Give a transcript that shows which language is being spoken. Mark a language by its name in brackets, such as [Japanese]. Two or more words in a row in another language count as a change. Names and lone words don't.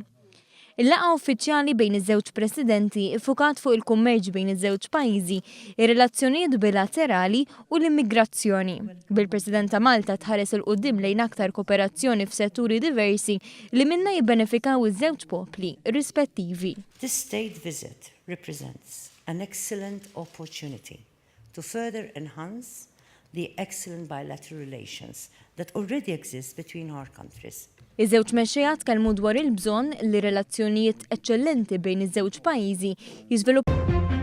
[Maltese] Il-laqgħa uffiċjali bejn iż-żewġ presidenti iffukat fuq il-kummerċ bejn iż-żewġ pajjiżi, ir-relazzjonijiet bilaterali u l-immigrazzjoni. Bil-President ta' Malta tħares il quddiem lejn aktar kooperazzjoni f'setturi diversi li minnha jibbenefikaw iż-żewġ popli rispettivi. [English] This state visit represents an excellent opportunity to further enhance the excellent bilateral relations that already exist between our countries. [Maltese] Iż-żewġ mexxejja tkellmu dwar il-bżonn li relazzjonijiet eċċellenti bejn iż-żewġ pajjiżi jiżviluppaw.